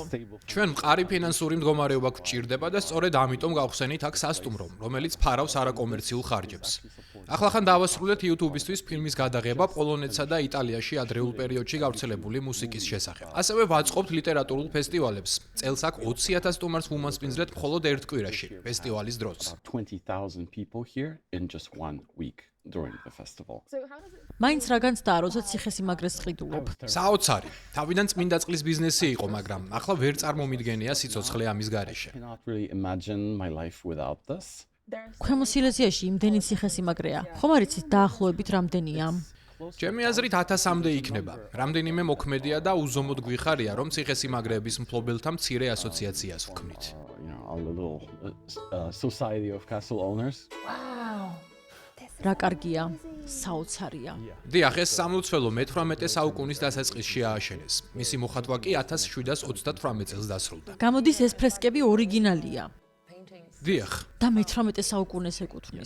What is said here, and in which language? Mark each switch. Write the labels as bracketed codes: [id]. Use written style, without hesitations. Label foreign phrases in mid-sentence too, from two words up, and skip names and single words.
[ka] ჩვენ მყარი ფინანსური მდგომარეობა გვჭირდება და სწორედ ამიტომ გავხსენით აქ სასტუმრო, რომელიც ფარავს არაკომერციულ ხარჯებს. ახლახან დავასრულეთ YouTube-ისთვის ფილმის გადაღება პოლონეთსა და იტალიაში ადრეულ პერიოდში გავრცელებული მუსიკის შესახებ. ასევე ვაწყობთ ლიტერატურულ ფესტივალებს. წელს აქ 20,000 სტუმარს ვუმასპინძლეთ მხოლოდ ერთ კვირაში, ფესტივალის დროს. [en] 20,000 people here in just 1 week during the festival. [ka] მაინც რაგანც დააროცა ციხესიმაგრეს ყიდულობ. საოცარი. თავიდან წმინდა წყლის ბიზნესი იყო, მაგრამ ახლა ვერ წარმომიდგენია სიცოცხლე ამის გარეშე. [en] I cannot really imagine my life without this. [ka] ქვემო სილეზიაში იმდენი ციხესიმაგრეა. ხომ არ იცით დაახლოებით რამდენია? ჩემი აზრით 1000-მდე იქნება. რამდენიმე მოქმედია და უზომოდ გვიხარია, რომ ციხესიმაგრეების მფლობელთა მცირე ასოციაციას ვქმნით. [en] Our little society of castle owners. [ka] რა კარგია, საოცარია. დიახ, ეს სამლოცველო მე-18 საუკუნის დასაწყისში ააშენეს. მისი მოხატვა კი 1738 წელს დასრულდა. გამოდის ეს ფრესკები ორიგინალია დიახ, და მე-18 საუკუნეს ეკუთვნის.